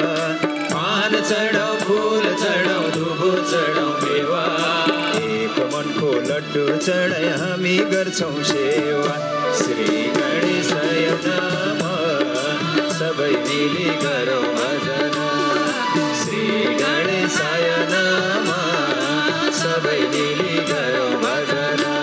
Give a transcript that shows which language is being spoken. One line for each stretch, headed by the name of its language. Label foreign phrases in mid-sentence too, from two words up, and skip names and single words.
Nepali: पान चढाउ फूल चढाउ दुबो चढाउ मेवा। एक मनको लड्डु चढाइ हामी गर्छौँ सेवा।
Sanskrit: श्री गणेशाय नमः,
Nepali: सबै मिली गरौँ भजन।
Sanskrit: श्री गणेशाय नमः,
Nepali: सबै मिली गरौँ भजन।